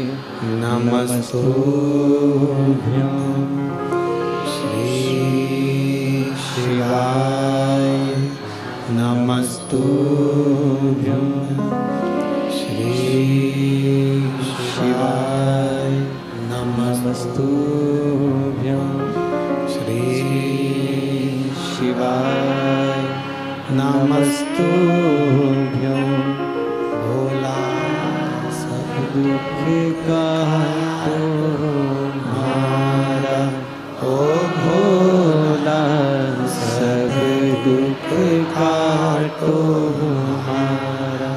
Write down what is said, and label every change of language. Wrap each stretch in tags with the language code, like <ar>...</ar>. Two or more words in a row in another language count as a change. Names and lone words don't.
<sa>नमस्तुभ्यं श्री शिवाय नमस्तुभ्यं श्री शिवाय नमस्तुभ्यं श्री शिवाय नमस्तुभ्यं।</sa> <hi>भोला सब दुख का तुम्हारा, ओ भोला सब दुख का तुम्हारा।</hi>